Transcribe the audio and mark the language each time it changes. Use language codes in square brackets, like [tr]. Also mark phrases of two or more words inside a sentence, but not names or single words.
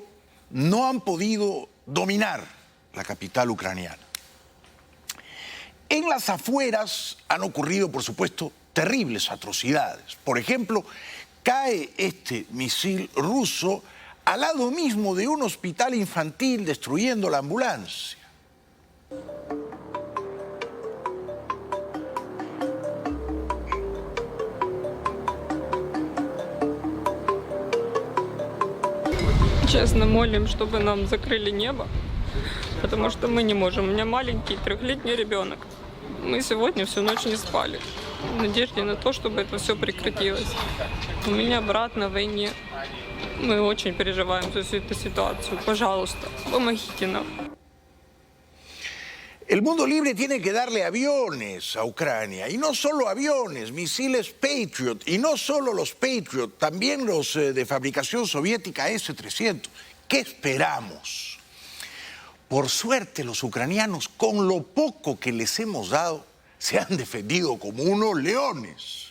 [es] No han podido dominar la capital ucraniana. En las afueras han ocurrido, por supuesto, terribles atrocidades. Por ejemplo, cae este misil ruso al lado mismo de un hospital infantil, destruyendo la ambulancia. [ru] Честно молим, чтобы нам закрыли небо, потому что мы не можем. У меня маленький 3-летний ребенок. Мы сегодня всю ночь не спали, в надежде на то, чтобы это все прекратилось. У меня брат на войне. Мы очень переживаем за всю эту ситуацию. Пожалуйста, помогите нам. [es] El mundo libre tiene que darle aviones a Ucrania, y no solo aviones, misiles Patriot, y no solo los Patriot, también los de fabricación soviética S-300. ¿Qué esperamos? Por suerte, los ucranianos, con lo poco que les hemos dado, se han defendido como unos leones.